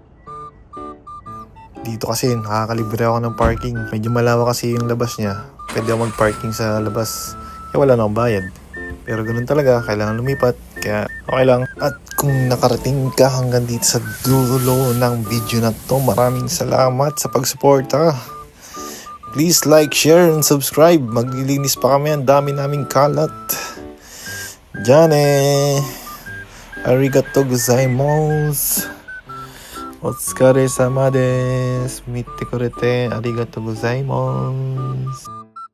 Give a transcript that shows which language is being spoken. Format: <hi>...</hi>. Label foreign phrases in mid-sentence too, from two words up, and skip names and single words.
<tl>Dito kasi nakakalibre ako ng parking. Medyo malawak kasi yung labas niya. Pwede ako mag-parking sa labas. Kaya wala na akong bayad. Pero ganun talaga, kailangan lumipat. Kaya okay lang. At kung nakarating ka hanggang dito sa dulo ng video na to, maraming salamat sa pagsuporta.</tl> <en>Please like, share, and subscribe.</en> <tl>Maglilinis pa kami. Ang dami naming kalat. Jane!</tl> <ja>ありがとうございます. お疲れ様です。見てくれてありがとうございます.</ja>